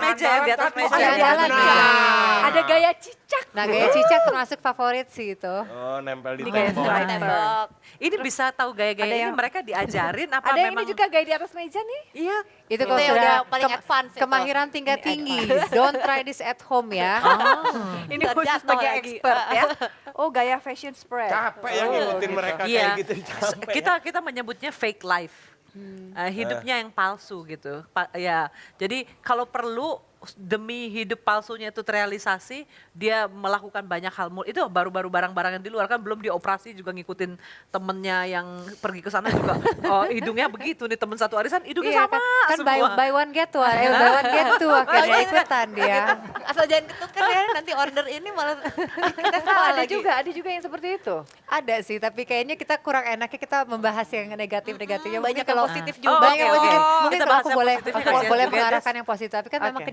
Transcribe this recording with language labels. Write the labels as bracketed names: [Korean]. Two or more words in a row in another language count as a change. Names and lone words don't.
[Indonesian] meja, di atas andalan meja. tadi Ada andalan benar. nih. Ada gaya cicak. Nah gaya cicak termasuk favorit sih itu. Oh, nempel di Ini gaya tembok. striper. Tembok. Ini bisa tahu gaya-gaya Ada ini yang- mereka diajarin apa Ada yang memang? ini juga gaya di atas meja nih. Iya. Itu Itu kalau yang sudah udah paling advance itu. kemahiran tingkat tinggi. [English] Don't try this at home ya. [Indonesian] Ini Ntar khusus jatuh bagi lagi. expert ya. Oh, gaya [English] fashion spread. [Indonesian] Capek ya ngikutin mereka Iya. kayak gitu. Capek ya. Kita menyebutnya [English] fake life. [Indonesian] Hidupnya yang palsu gitu. Ya, jadi kalau perlu demi hidup palsunya itu terrealisasi, dia melakukan banyak hal. Itu baru-baru barang-barang yang di luar kan belum dioperasi juga ngikutin temennya yang pergi ke sana juga. Oh, hidungnya begitu nih temen satu arisan, hidungnya Iya sama kan semua. [English] buy one get one, buy one get two [Indonesian] akhirnya ikutan dia. Asal jangan ketut kan ya, nanti order ini malah kita salah ada lagi. ada juga yang seperti itu. Ada sih, tapi kayaknya kita kurang enaknya kita membahas yang negatif-negatifnya. Banyak Mungkin yang positif juga. Oh, banyak yang oke, positif. oke. Mungkin Kita kalau bahas aku yang boleh positifnya aku aja. boleh Oke, mengarahkan yang positif, tapi kan memang